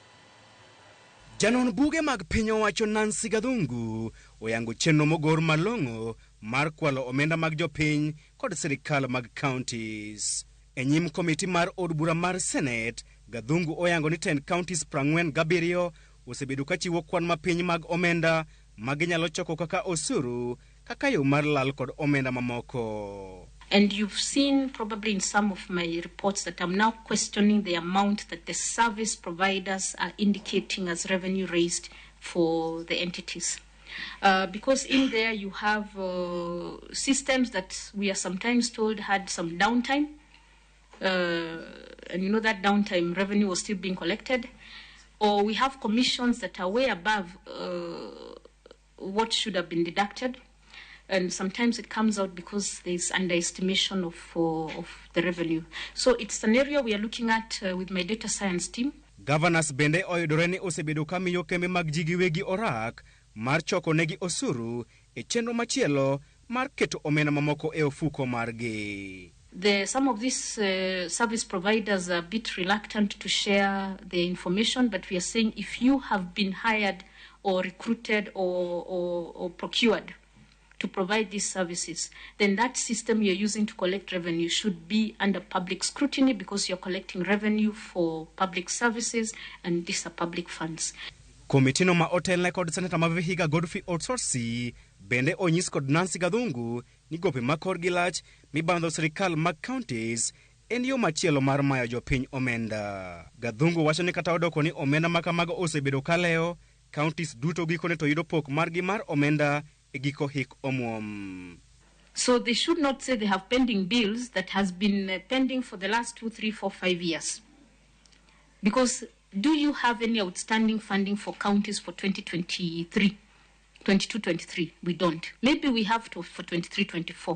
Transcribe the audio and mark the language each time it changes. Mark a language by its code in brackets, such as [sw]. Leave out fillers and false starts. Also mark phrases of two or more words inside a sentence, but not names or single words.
[luo] Janon buge mag piny owacho Nancy Gathungu oyango chenro mogor malong'o mar kwalo omenda mag jopiny kod sirikal mag counties. E nyim komiti mar od bura mar Senate, Gathungu oyango ni tend counties 47 osebedo ka chiwo kwan mapiny mag omenda maginyalo choko kaka osuru kaka yo mar lal kod omenda mamoko. [en] And you've seen probably in some of my reports that I'm now questioning the amount that the service providers are indicating as revenue raised for the entities. Because in there you have systems that we are sometimes told had some downtime. And you know that downtime revenue was still being collected. Or we have commissions that are way above what should have been deducted. And sometimes it comes out because there's underestimation of the revenue. So it's an area we are looking at with my data science team. [luo] Governors bende oyudore ni osebedo ka miyo kembe mag ji giwegi orak mar choko negi osuru e chenro machielo mar keto omenda mamoko e ofuko margi. [en] Some of these service providers are a bit reluctant to share the information, but we are saying if you have been hired or recruited or procured to provide these services, then that system you're using to collect revenue should be under public scrutiny because you're collecting revenue for public services and these are public funds. [luo] Komitino ma otelne kod Senator ma Vihiga Godfrey Otsorsi bende onyis kod Nancy Gathungu ni gope makor gilach mibandho sirikal mag counties en yo machielo mar mayo jopiny omenda. Gathungu wacho ni kata odoko ni omenda makamago osebedo kaleo, counties duto gikone to yudo pok margi mar omenda egiko hik omwom. [en] So they should not say they have pending bills that has been pending for the last 2, 3, 4, 5 years. Because do you have any outstanding funding for counties for 2023, 22-23? We don't. Maybe we have to for 23-24.